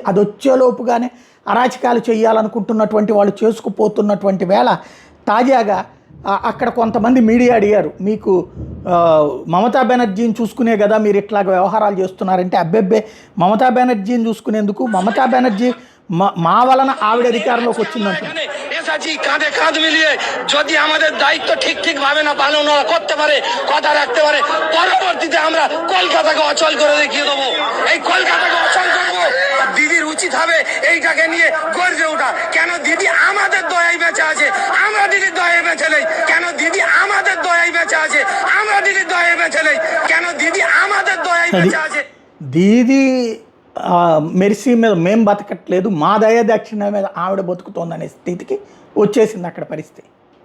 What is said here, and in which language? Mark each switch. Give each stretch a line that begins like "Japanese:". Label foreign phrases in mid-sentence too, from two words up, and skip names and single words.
Telugu: అది వచ్చేలోపుగానే అరాచకాలు చేయాలనుకుంటున్నటువంటి వాళ్ళు చేసుకుపోతున్నటువంటి వేళ తాజాగా అక్కడ కొంతమంది మీడియా అడిగారు, మీకు మమతా బెనర్జీని చూసుకునే కదా మీరు ఇట్లాగ వ్యవహారాలు చేస్తున్నారంటే, అబ్బెబ్బే మమతా బెనర్జీని చూసుకునేందుకు మమతా బెనర్జీ మా వలన ఆవిడ అధికారంలోకి వచ్చిందంటున్నారు।
Bangla: এসআজি কাঁধে কাঁধ মিলিয়ে যদি আমাদের দায়িত্ব ঠিক ভাবে না পালন করতে পারে, কথা রাখতে পারে, পরবর্তীতে আমরা কলকাতাকে অচল করে দেখিয়ে দেবো। এই কলকাতাকে অচল করবো। দিদির উচিত হবে এইটাকে নিয়ে গর্জে ওঠা। কেন দিদি আমাদের দয়ায় বেঁচে আছে, আমরা দিদির দয়ায় বেঁচে নেই? কেন দিদি আমাদের দয়ায় বেঁচে আছে, আমরা দিদির দয়ায় বেঁচে নেই? কেন দিদি আমাদের দয়ায় বেঁচে আছে?
Telugu: దీది మెర్సీ మీద మేము బతకట్లేదు, మా దయ దక్షిణ మీద ఆవిడ బతుకుతోందనే స్థితికి వచ్చేసింది అక్కడ పరిస్థితి।